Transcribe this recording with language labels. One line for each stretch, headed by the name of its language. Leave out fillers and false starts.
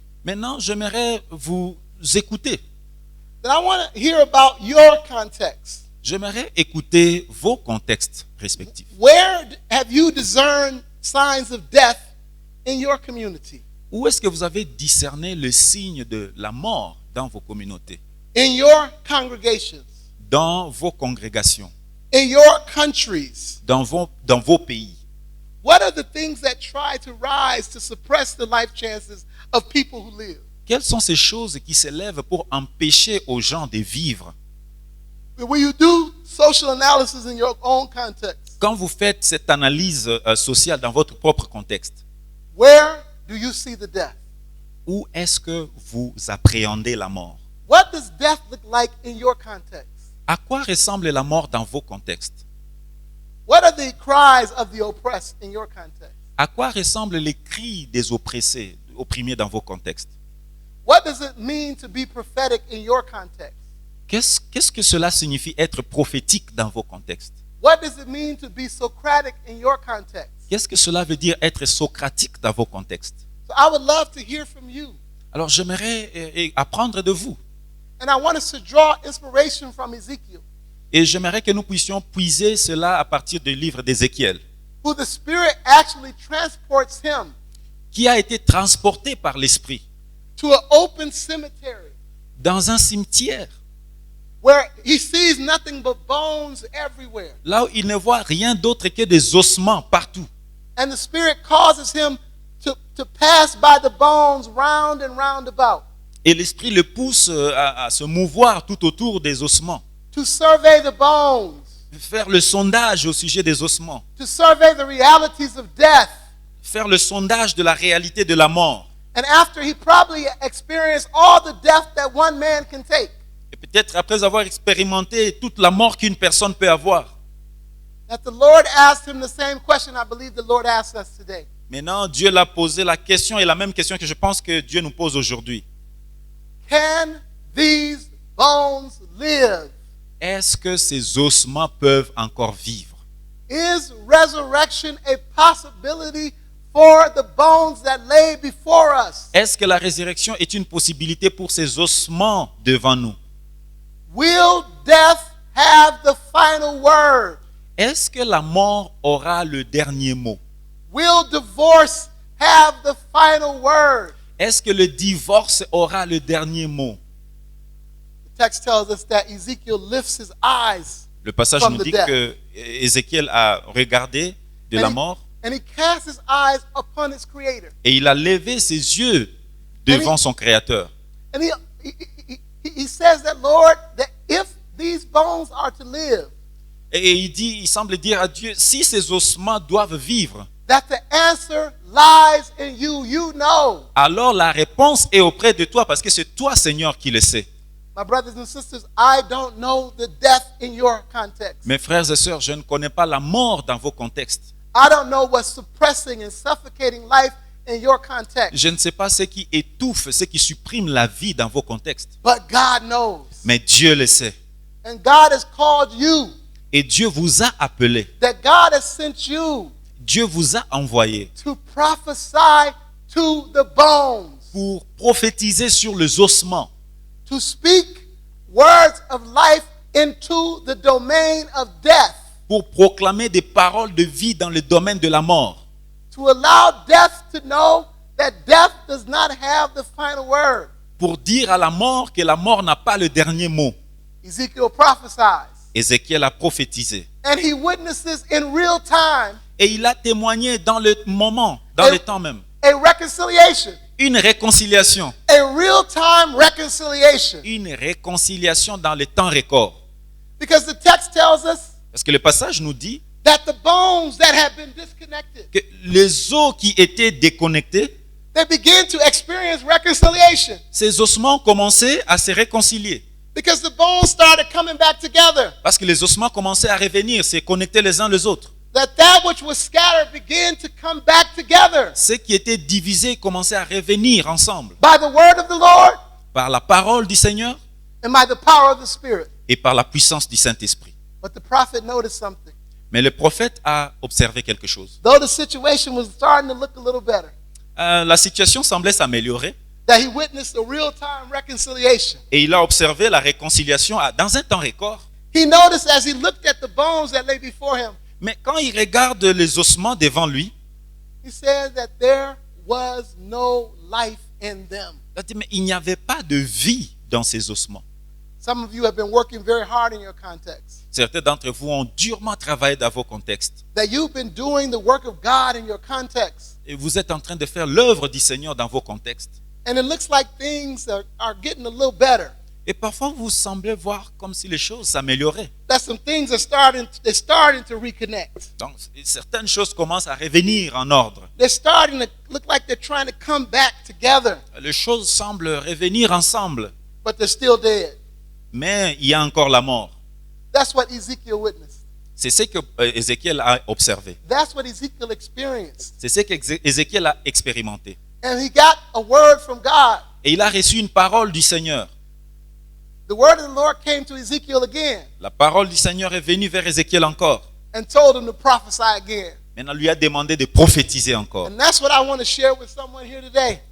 French: Maintenant, j'aimerais vous écouter.
English: Then I want to hear about your context.
French: J'aimerais écouter vos contextes respectifs.
English: Where have you discerned signs of death in your community,
French: Où est-ce que vous avez discerné le signe de la mort dans vos communautés,
English: in your congregations,
French: dans vos congrégations,
English: in your countries?
French: dans vos pays?
English: What are the things that try to rise to suppress the life chances of people who live?
French: Quelles sont ces choses qui s'élèvent pour empêcher aux gens de vivre?
English: When you do social analysis in your own context,
French: Quand vous faites cette analyse sociale dans votre propre contexte,
English: where do you see the death?
French: où est-ce que vous appréhendez la mort?
English: What does death look like in your context?
French: À quoi ressemble la mort dans vos contextes?
English: What are the cries of the oppressed in your context?
French: À quoi ressemblent les cris des oppressés, opprimés dans vos contextes?
English: What does it mean to be prophetic in your context?
French: Qu'est-ce que cela signifie être prophétique dans vos contextes?
English: What does it mean to be Socratic in your context?
French: Qu'est-ce que cela veut dire être socratique dans vos contextes?
English: So I would love to hear from you.
French: Alors j'aimerais apprendre de vous.
English: And I want us to draw inspiration from Ezekiel,
French: Et j'aimerais que nous puissions puiser cela à partir du livre d'Ézéchiel,
English: who the Spirit actually transports him
French: qui a été transporté par l'Esprit
English: to an open cemetery
French: dans un cimetière,
English: where he sees nothing but bones everywhere.
French: là où il ne voit rien d'autre que des ossements partout.
English: And the Spirit causes him to pass by the bones round and round about,
French: Et l'Esprit le pousse à se mouvoir tout autour des ossements,
English: to survey the bones,
French: faire le sondage au sujet des ossements,
English: to survey the realities of death.
French: faire le sondage de la réalité de la mort.
English: And after he probably experienced all the death that one man can take,
French: Et peut-être après avoir expérimenté toute la mort qu'une personne peut avoir,
English: that the Lord asked him the same question I believe the Lord asks us today.
French: maintenant Dieu l'a posé la question, et la même question que je pense que Dieu nous pose aujourd'hui.
English: Can these bones live?
French: Est-ce que ces ossements peuvent encore vivre?
English: Is resurrection a possibility for the bones that lay before us?
French: Est-ce que la résurrection est une possibilité pour ces ossements devant nous?
English: Will death have the final word?
French: Est-ce que la mort aura le dernier mot?
English: Will divorce have the final word?
French: Est-ce que le divorce aura le dernier mot?
English: The text tells us that Ezekiel lifts his eyes
French: Le passage
English: from
French: nous
English: the
French: dit
English: death.
French: que Ézéchiel a regardé de la mort
English: And he casts his eyes upon his creator.
French: et il a levé ses yeux devant son Créateur.
English: And he says that, Lord, that if these bones are to live,
French: Et il semble dire à Dieu, si ces ossements doivent vivre,
English: that the answer lies in you. You know.
French: alors la réponse est auprès de toi, parce que c'est toi, Seigneur, qui le sais.
English: My brothers and sisters, I don't know the death in your context.
French: Mes frères et sœurs, je ne connais pas la mort dans vos contextes.
English: I don't know what's suppressing and suffocating life in your context.
French: Je ne sais pas ce qui étouffe, ce qui supprime la vie dans vos contextes.
English: But God knows.
French: Mais Dieu le sait.
English: And God has called you.
French: Et Dieu vous a appelé.
English: That God has sent you
French: Dieu vous a envoyé
English: to prophesy to the bones.
French: pour prophétiser sur les ossements,
English: To speak words of life into the domain of death.
French: pour proclamer des paroles de vie dans le domaine de la mort,
English: To allow death to know that death does not have the final word.
French: pour dire à la mort que la mort n'a pas le dernier mot.
English: Ezekiel prophesies.
French: Ézéchiel a prophétisé.
English: And he witnesses in real time
French: Et il a témoigné dans le moment, dans le temps même,
English: a reconciliation.
French: une réconciliation.
English: A real time reconciliation.
French: Une réconciliation dans le temps record.
English: Because the text tells us
French: Parce que le passage nous dit
English: that the bones that have been disconnected,
French: que les os qui étaient déconnectés,
English: they begin to experience reconciliation.
French: ces ossements ont commencé à se réconcilier.
English: Because the bones started coming back together.
French: Parce que les ossements commençaient à revenir, se connecter les uns les autres.
English: That which was scattered began to come back together.
French: Ceux qui étaient divisés commençaient à revenir ensemble.
English: By the word of the Lord
French: Par la parole du Seigneur
English: and by the power of the Spirit.
French: et par la puissance du Saint-Esprit.
English: But the prophet noticed something.
French: Mais le prophète a observé quelque chose.
English: Though the situation was starting to look a little better,
French: La situation semblait s'améliorer.
English: that he witnessed a real-time reconciliation.
French: Et il a observé la réconciliation dans un temps record.
English: He noticed as he looked at the bones that lay before him,
French: Mais quand il regarde les ossements devant lui,
English: he said that there was no life in them.
French: il a dit, mais il n'y avait pas de vie dans ces ossements.
English: Some of you have been working very hard in your context.
French: Certains d'entre vous ont durement travaillé dans vos contextes.
English: That you've been doing the work of God in your context.
French: Et vous êtes en train de faire l'œuvre du Seigneur dans vos contextes.
English: And it looks like things are getting a little better.
French: Et parfois, vous semblez voir comme si les choses s'amélioraient.
English: That some things are starting to reconnect.
French: Donc, certaines choses commencent à revenir en ordre.
English: They're starting to look like they're trying to come back together,
French: Les choses semblent revenir ensemble,
English: but they're still dead.
French: mais il y a encore la mort.
English: That's what Ezekiel witnessed.
French: C'est ce que Ézéchiel a observé.
English: That's what Ezekiel experienced.
French: C'est ce qu'Ézéchiel a expérimenté.
English: And he got a word from God.
French: Et il a reçu une parole du Seigneur.
English: The word of the Lord came to Ezekiel again
French: La parole du Seigneur est venue vers Ézéchiel encore.
English: and told him to prophesy again.
French: Maintenant, lui a demandé de prophétiser encore.
English: And that's what I want to share with someone here today.